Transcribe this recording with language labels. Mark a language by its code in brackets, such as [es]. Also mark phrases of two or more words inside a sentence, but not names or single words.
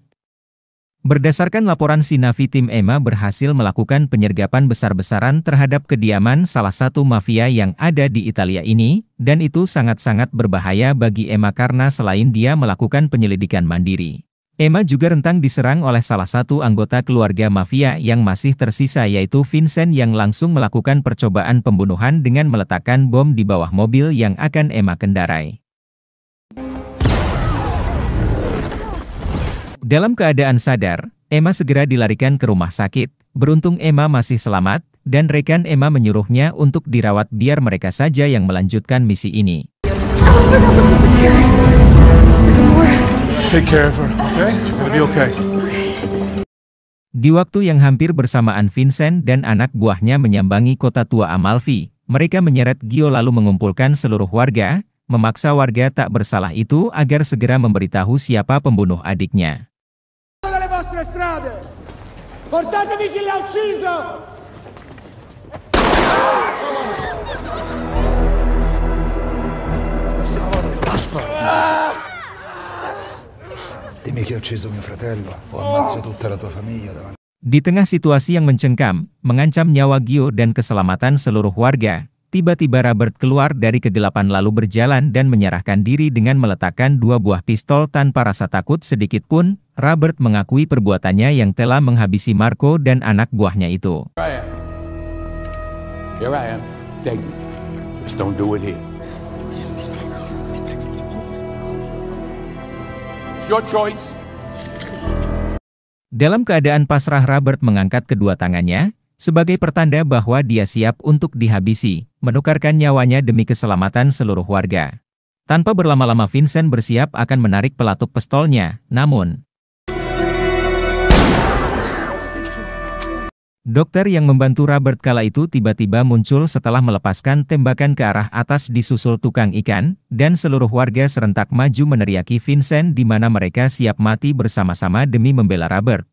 [id] Berdasarkan laporan Sinavi, tim Emma berhasil melakukan penyergapan besar-besaran terhadap kediaman salah satu mafia yang ada di Italia ini, dan itu sangat-sangat berbahaya bagi Emma karena selain dia melakukan penyelidikan mandiri, Emma juga rentan diserang oleh salah satu anggota keluarga mafia yang masih tersisa yaitu Vincent yang langsung melakukan percobaan pembunuhan dengan meletakkan bom di bawah mobil yang akan Emma kendarai. Dalam keadaan sadar, Emma segera dilarikan ke rumah sakit. Beruntung Emma masih selamat, dan rekan Emma menyuruhnya untuk dirawat biar mereka saja yang melanjutkan misi ini. [en] Take care of her, okay? She's gonna be okay. [id] Di waktu yang hampir bersamaan Vincent dan anak buahnya menyambangi kota tua Amalfi, mereka menyeret Gio lalu mengumpulkan seluruh warga, memaksa warga tak bersalah itu agar segera memberitahu siapa pembunuh adiknya. [it] Dimmi che hai ucciso mio fratello, o ammazzo tutta la tua famiglia davanti. [id] Di tengah situasi yang mencengkam, mengancam nyawa Gio dan keselamatan seluruh warga, tiba-tiba Robert keluar dari kegelapan lalu berjalan dan menyerahkan diri dengan meletakkan 2 buah pistol tanpa rasa takut sedikit pun. Robert mengakui perbuatannya yang telah menghabisi Marco dan anak buahnya itu. [en] Here I am. Take me. Just don't do it here. It's your choice. [id] Dalam keadaan pasrah, Robert mengangkat kedua tangannya, sebagai pertanda bahwa dia siap untuk dihabisi, menukarkan nyawanya demi keselamatan seluruh warga. Tanpa berlama-lama Vincent bersiap akan menarik pelatuk pistolnya, namun Dokter yang membantu Robert kala itu tiba-tiba muncul setelah melepaskan tembakan ke arah atas disusul tukang ikan, dan seluruh warga serentak maju meneriaki Vincent di mana mereka siap mati bersama-sama demi membela Robert.